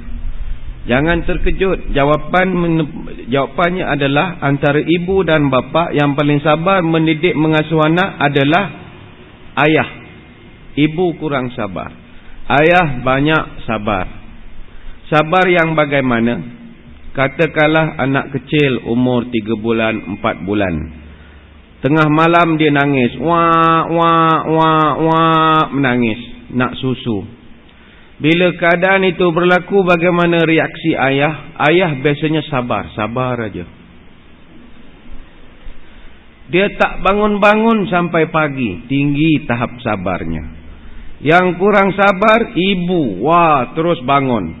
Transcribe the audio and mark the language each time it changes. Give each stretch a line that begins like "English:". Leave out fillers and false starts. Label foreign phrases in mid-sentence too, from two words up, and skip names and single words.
Malay: Jangan terkejut, jawapannya adalah antara ibu dan bapa yang paling sabar mendidik mengasuh anak adalah ayah. Ibu kurang sabar, ayah banyak sabar. Sabar yang bagaimana? Katakanlah anak kecil umur 3 bulan, 4 bulan. Tengah malam dia nangis, wah wah wah wah, menangis, nak susu. Bila keadaan itu berlaku, bagaimana reaksi ayah? Ayah biasanya sabar aja. Dia tak bangun-bangun sampai pagi, tinggi tahap sabarnya. Yang kurang sabar, ibu, wah terus bangun.